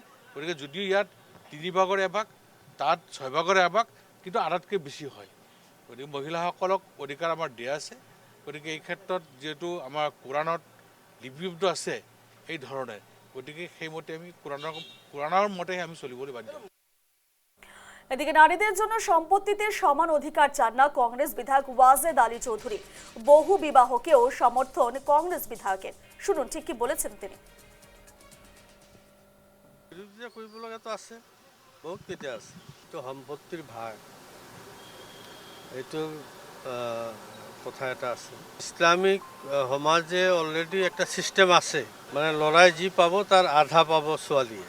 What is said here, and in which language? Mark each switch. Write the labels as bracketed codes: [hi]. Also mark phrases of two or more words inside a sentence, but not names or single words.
[as] গতিকে যদিও ইয়াত 3/1 1/1 তাত 6/1 1/1 কিন্তু আধাতকৈ বেছি হয়। গতিকে মহিলাসকলক অধিকাৰ আমাৰ দিয়া আছে। গতিকে এই ক্ষেত্ৰত যিহেতু আমাৰ কোৰাণত লিপিবদ্ধ আছে এই ধৰণে, গতিকে সেইমতে আমি কোৰাণৰ মতেহে আমি চলিবলৈ বাধ্য। [bn] এদিকে নারীদের জন্য সম্পত্তিতে সমান অধিকার চান না কংগ্রেস বিধায়ক ওয়াজেদ আলী চৌধুরী। বহু বিবাহকেও সমর্থন কংগ্রেস বিধায়কের। শুনুন ঠিক কি বলেছেন তিনি। [as] বিৰোধিতা কৰিবলগীয়াটো আছে, বহুত কেইটা আছে। এইটো সম্পত্তিৰ ভাগ, এইটো কথা এটা আছে। ইছলামিক সমাজে অলৰেডি একটা চিষ্টেম আছে, মানে ল'ৰাই যি পাব তাৰ আধা পাব ছোৱালীয়ে।